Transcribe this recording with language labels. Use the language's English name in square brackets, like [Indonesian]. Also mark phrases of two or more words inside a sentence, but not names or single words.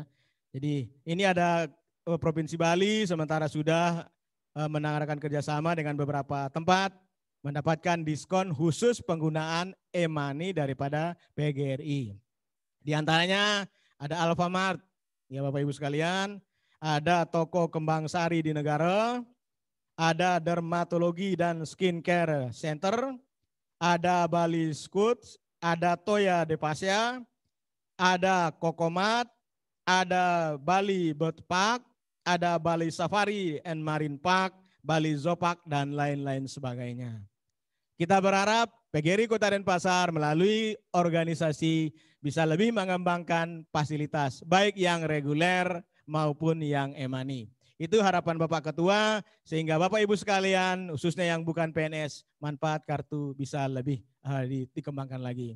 [Indonesian] Jadi ini ada Provinsi Bali sementara sudah menanggarkan kerjasama dengan beberapa tempat mendapatkan diskon khusus penggunaan e-money daripada PGRI. Di antaranya ada Alfamart, ya Bapak Ibu sekalian, ada toko Kembang Sari di Negara, ada Dermatologi dan Skincare Center, ada Bali Scouts, ada Toya Depasia, ada Kokomat, ada Bali Bird Park, ada Bali Safari and Marine Park, Bali Zoopark, dan lain-lain sebagainya. Kita berharap PGRI Kota Denpasar melalui organisasi bisa lebih mengembangkan fasilitas, baik yang reguler maupun yang e-money. Itu harapan Bapak Ketua, sehingga Bapak Ibu sekalian, khususnya yang bukan PNS, manfaat kartu bisa lebih dikembangkan lagi.